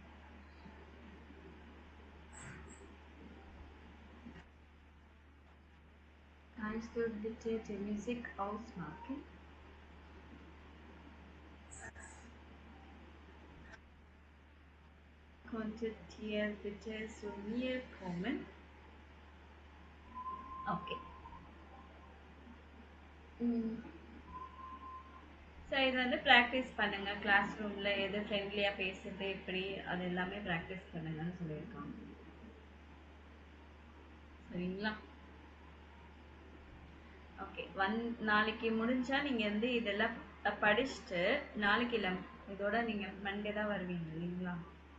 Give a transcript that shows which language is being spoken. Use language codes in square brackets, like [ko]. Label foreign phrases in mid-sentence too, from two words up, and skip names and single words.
[de] Kannst du bitte die Musik ausmachen? Könntet ihr bitte zu mir kommen? Okay. [ta] ஸோ இது வந்து ப்ராக்டிஸ் பண்ணுங்கள் கிளாஸ் ரூமில் எது ஃப்ரெண்ட்லியாக பேசுறது எப்படி அது எல்லாமே ப்ராக்டிஸ் பண்ணுங்கன்னு சொல்லியிருக்காங்க சரிங்களா ஓகே நாளைக்கு முடிஞ்சால் நீங்கள் வந்து இதெல்லாம் படிச்சுட்டு நாளைக்கு இல்லை இதோட நீங்கள் மண்டே தான் வருவீங்க இல்லைங்களா